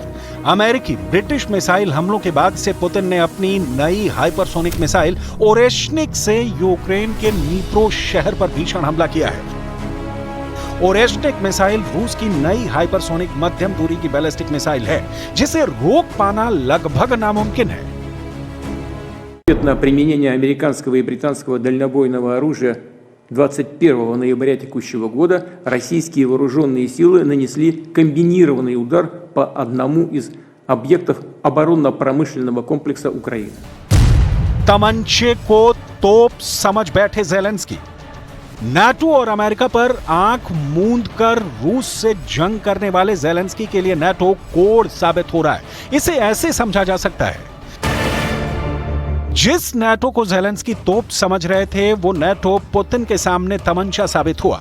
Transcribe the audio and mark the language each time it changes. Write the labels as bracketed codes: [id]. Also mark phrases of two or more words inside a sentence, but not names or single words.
[hi] अमेरिकी ब्रिटिश मिसाइल हमलों के बाद से पुतिन ने अपनी नई हाइपरसोनिक मिसाइल ओरेशनिक से यूक्रेन के नीप्रो शहर पर भीषण हमला किया है। ओरेस्निक मिसाइल रूस की नई हाइपरसोनिक मध्यम दूरी की बैलिस्टिक मिसाइल है, जिसे रोक पाना लगभग नामुमकिन है। [ru] На применение американского и британского дальнобойного оружия 21 ноября текущего года российские вооруженные силы нанесли комбинированный удар по одному из объектов оборонно-промышленного комплекса Украины. [hi] तमंचे को तोप समझ बैठे ज़ेलेंस्की। नाटो और अमेरिका पर आंख मूंद कर रूस से जंग करने वाले ज़ेलेंस्की के लिए नाटो कोड साबित हो रहा है। इसे ऐसे समझा जा सकता है, जिस नाटो को ज़ेलेंस्की तोप समझ रहे थे, वो नाटो पुतिन के सामने तमंचा साबित हुआ।